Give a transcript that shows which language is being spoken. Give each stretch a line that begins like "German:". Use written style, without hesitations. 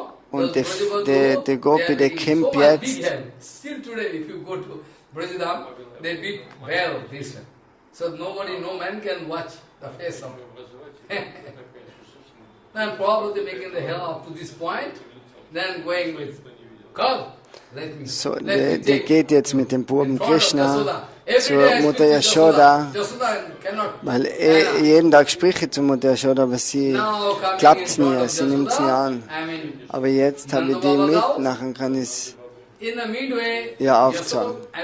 German: Und der Gopi, der kommt jetzt.
English: Still today, if you go to Brajadam, they beat bell this way. So nobody, no man can watch the face of it. And probably making the hell up to this point, then going with God.
German: So, der geht jetzt mit dem Buben Krishna zur Mutter Yashoda, weil er jeden Tag spricht zur Mutter Yashoda, aber sie klappt es nie, sie nimmt es nie an. Aber jetzt habe ich die mit, nachher kann ich es ihr aufzeigen.